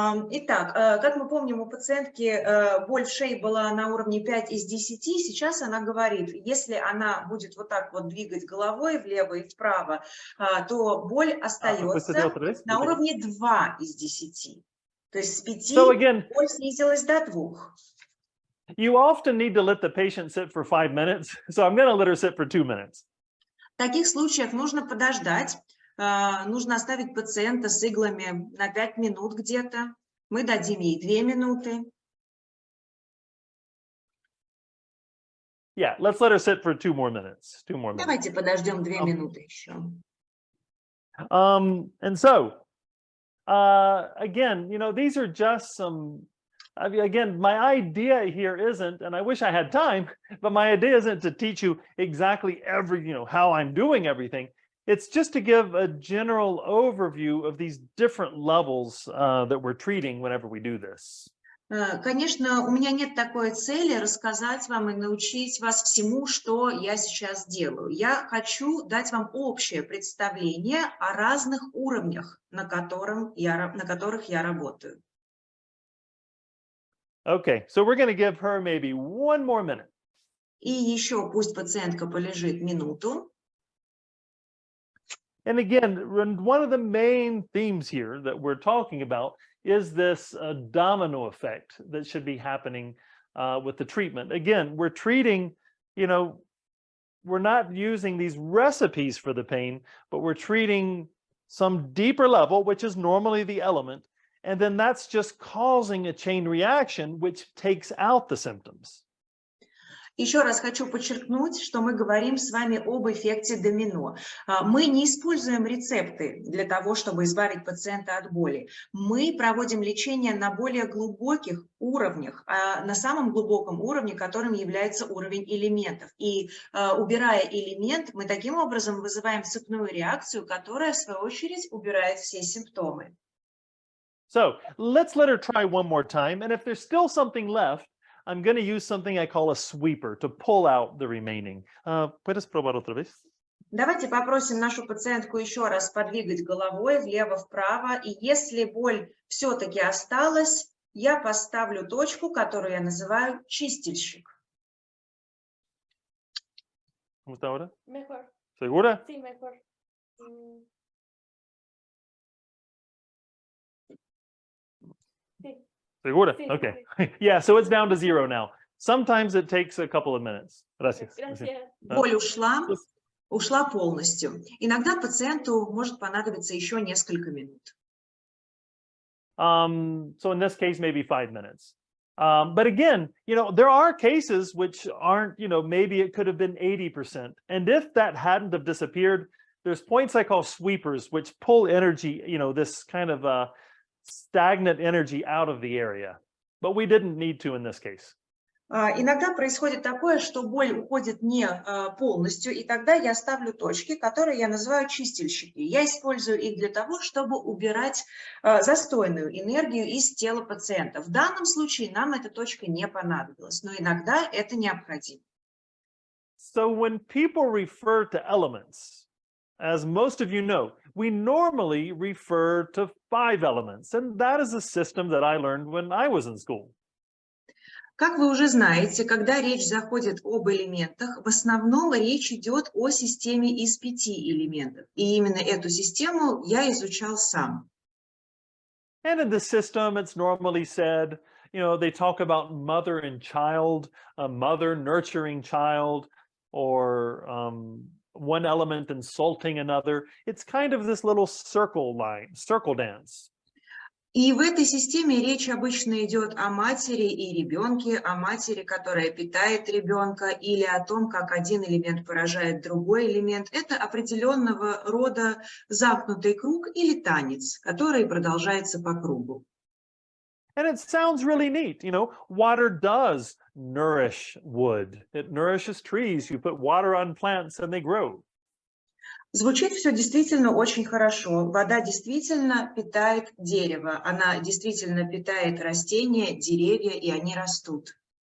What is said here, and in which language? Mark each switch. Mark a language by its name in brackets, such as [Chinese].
[Russian] Итак, как мы помним, у пациентки боль в шее была на уровне 5 из 10. Сейчас она говорит, если она будет вот так вот двигать головой влево и вправо, то боль остается на уровне 2 из 10. То есть с 5 боль снизилась до 2. [English] You often need to let the patient sit for 5 minutes, so I'm going to let her sit for 2 minutes. [Russian] В таких случаях нужно подождать, нужно оставить пациента с иглами на 5 минут где-то. Мы дадим ей 2 минуты. [English] Yeah, let's let her sit for 2 more minutes. 2 more minutes. [Russian] Давайте подождем 2 минуты еще. [English] And so, again, you know, these are just some... I mean, again, my idea here isn't, and I wish I had time, but my idea isn't to teach you exactly how I'm doing everything. It's just to give a general overview of these different levels that we're treating whenever we do this. [Russian] Конечно, у меня нет такой цели рассказать вам и научить вас всему, что я сейчас делаю. Я хочу дать вам общее представление о разных уровнях, на которых я работаю. [English] Okay, so we're going to give her maybe 1 more minute. [Russian] И еще пусть пациентка полежит минуту. [English] And again, one of the main themes here that we're talking about is this domino effect that should be happening with the treatment. Again, we're treating, we're not using these recipes for the pain, but we're treating some deeper level, which is normally the element. And then that's just causing a chain reaction, which takes out the symptoms. [Russian] Еще раз хочу подчеркнуть, что мы говорим с вами об эффекте домино. Мы не используем рецепты для того, чтобы избавить пациента от боли. Мы проводим лечение на более глубоких уровнях, на самом глубоком уровне, которым является уровень элементов. И убирая элемент, мы таким образом вызываем цепную реакцию, которая, в свою очередь, убирает все симптомы. [English] So let's let her try one more time. And if there's still something left, I'm going to use something I call a sweeper to pull out the remaining. [Spanish] ¿Puedes probar otra vez? [Russian] Давайте попросим нашу пациентку еще раз подвигать головой влево-вправо. И если боль все-таки осталась, я поставлю точку, которую я называю чистильщик. [Spanish] ¿Cómo está ahora? Mejor. ¿Segura? Sí, mejor. Segura? Sí, [English] Okay. [Spanish] sí. [English] Yeah, so it's down to 0 now. Sometimes it takes a couple of minutes. [Spanish] Gracias. Gracias. [Russian] Боль ушла полностью. Иногда пациенту может понадобиться еще несколько минут. [English] So in this case, maybe 5 minutes. But again, there are cases which aren't, maybe it could have been 80%. And if that hadn't have disappeared, there's points I call sweepers, which pull energy, this kind of stagnant energy out of the area. But we didn't need to in this case. [Russian] Иногда происходит такое, что боль уходит не полностью, и тогда я ставлю точки, которые я называю чистильщики. Я использую их для того, чтобы убирать застойную энергию из тела пациента. В данном случае нам эта точка не понадобилась, но иногда это необходимо. [English] So when people refer to elements, as most of you know, we normally refer to 5 elements, and that is a system that I learned when I was in school. [Russian] Как вы уже знаете, когда речь заходит об элементах, в основном речь идет о системе из 5 элементов. И именно эту систему я изучал сам. [English] And in the system, it's normally said, they talk about mother and child, a mother nurturing child, or one element insulting another. It's kind of this little circle dance. [Russian] И в этой системе речь обычно идет о матери и ребенке, о матери, которая питает ребенка, или о том, как один элемент поражает другой элемент. Это определенного рода замкнутый круг или танец, который продолжается по кругу. [English] And it sounds really neat. Water does nourish wood. It nourishes trees. You put water on plants and they grow. [Russian] Звучит все действительно очень хорошо. Вода действительно питает дерево, она действительно питает растения, деревья, и они растут.